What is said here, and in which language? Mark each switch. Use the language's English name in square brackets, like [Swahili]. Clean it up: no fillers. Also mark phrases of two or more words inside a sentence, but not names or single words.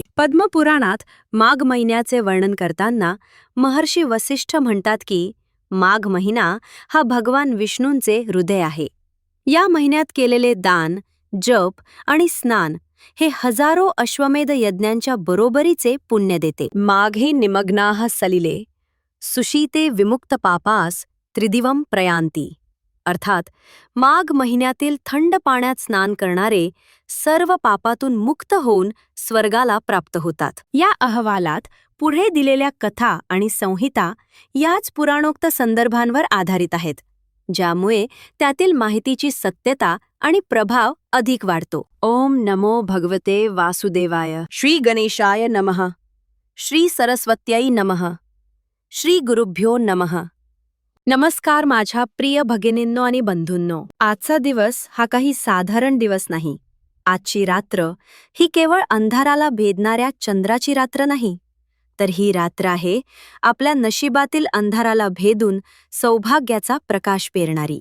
[Marathi] पद्मपुराणात माघ महिन्याचे वर्णन करताना महर्षी वसिष्ठ म्हणतात की माघ महिना हा भगवान विष्णूंचे हृदय आहे. या महिन्यात केलेले दान, जप आणि स्नान हे हजारो अश्वमेध यज्ञांच्या बरोबरीचे पुण्य देते. [Sanskrit] माघे निमग्नाः सलिले सुशीते विमुक्त पापास त्रिदिवम प्रयांती. [Marathi] अर्थात माघ महिन्यातील थंड पाण्यात स्नान करणारे सर्व पापातून मुक्त होऊन स्वर्गाला प्राप्त होतात. या अहवालात पुढे दिलेल्या कथा आणि संहिता याच पुराणोक्त संदर्भांवर आधारित आहेत, ज्यामुळे त्यातील माहितीची सत्यता आणि प्रभाव अधिक वाढतो. [Sanskrit] ओम नमो भगवते वासुदेवाय. श्री गणेशाय नमः. श्री सरस्वत्यै नमः. श्री गुरुभ्यो नमः. [Marathi] नमस्कार माझ्या प्रिय भगिनींनो आणि बंधूंनो. आजचा दिवस हा काही साधारण दिवस नाही. आजची रात्र ही केवळ अंधाराला भेदणाऱ्या चंद्राची रात्र नाही, तर ही रात्र आहे आपल्या नशिबातील अंधाराला भेदून सौभाग्याचा प्रकाश पेरणारी.